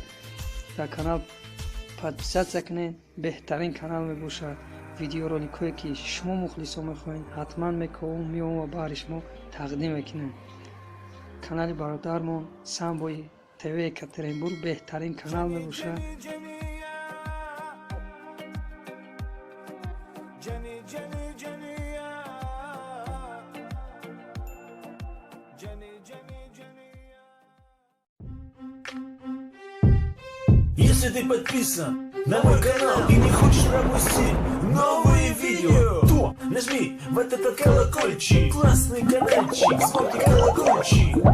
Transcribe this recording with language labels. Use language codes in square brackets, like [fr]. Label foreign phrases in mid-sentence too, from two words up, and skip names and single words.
[fa] در کانال پادپیسات کنین، بهترین کانال میباشد. ویدیو رولیکایی که شما مخلصا میخواین حتما میام و برای شما تقدیم میکنم. کانال برادرمون سنبوی تیوی یکاترینبورگ بهترین کانال میباشد. [ru] Если ты подписан на мой канал и не хочешь пропустить новые видео, то нажми в этот колокольчик, классный каналчик, звонкий колокольчик.